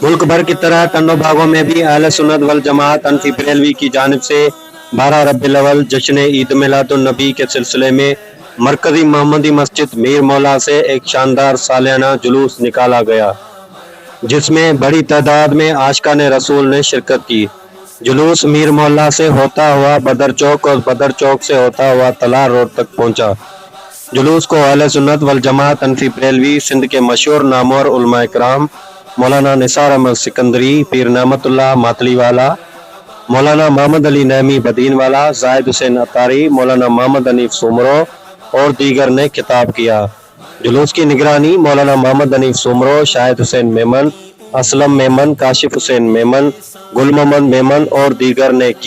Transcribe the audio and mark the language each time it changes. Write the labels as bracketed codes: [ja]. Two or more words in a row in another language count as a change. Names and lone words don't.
[ur] ملک بھر کی طرح ٹنڈو باگو میں بھی اہل سنت والجماعت حنفی بریلوی کی جانب سے 12 ربیع الاول جشن عید میلاد النبی کے سلسلے میں مرکزی محمدی مسجد میر مولا سے ایک شاندار سالانہ جلوس نکالا گیا، جس میں بڑی تعداد میں عاشقان رسول نے شرکت کی. جلوس میر محلہ سے ہوتا ہوا بدر چوک اور بدر چوک سے ہوتا ہوا تلار روڈ تک پہنچا. جلوس کو اہل سنت والجماعت حنفی بریلوی سندھ کے مشہور نامور علما اکرام مولانا نثار احمد سکندری، پیر نعمت اللہ ماتلی والا، مولانا محمد علی نہمی بدین والا، زاہد حسین عطاری، مولانا محمد حنیف سومرو اور دیگر نے خطاب کیا. جلوس کی نگرانی مولانا محمد حنیف سومرو، شاہد حسین میمن، اسلم میمن، کاشف حسین میمن، گل محمد میمن اور دیگر نے کی.